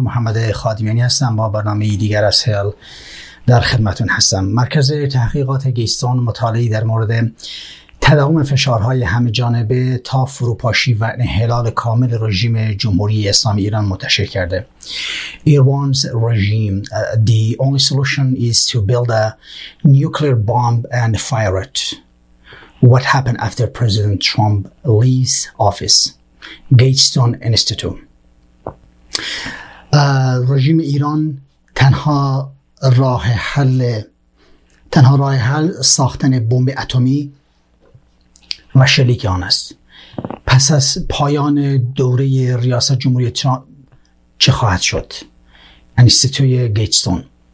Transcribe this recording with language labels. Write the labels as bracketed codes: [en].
[fa] محمد خادمیانی هستم با برنامه دیگر از هل در خدمتون هستم. مرکز تحقیقات گیستان مطالعه در مورد تداوم فشارهای همه جانبه تا فروپاشی و انحلال کامل رژیم جمهوری اسلامی ایران منتشر کرده. [en] Iran's regime, the only solution is to build a nuclear bomb and fire it. What happened after President Trump leaves office? Gatestone Institute. [fa] رژیم ایران تنها راه حل ساختن بمب اتمی و شلیک آن است. پس از پایان دوره ریاست جمهوری ترامپ چه خواهد شد؟ انستیتوی گیتستون.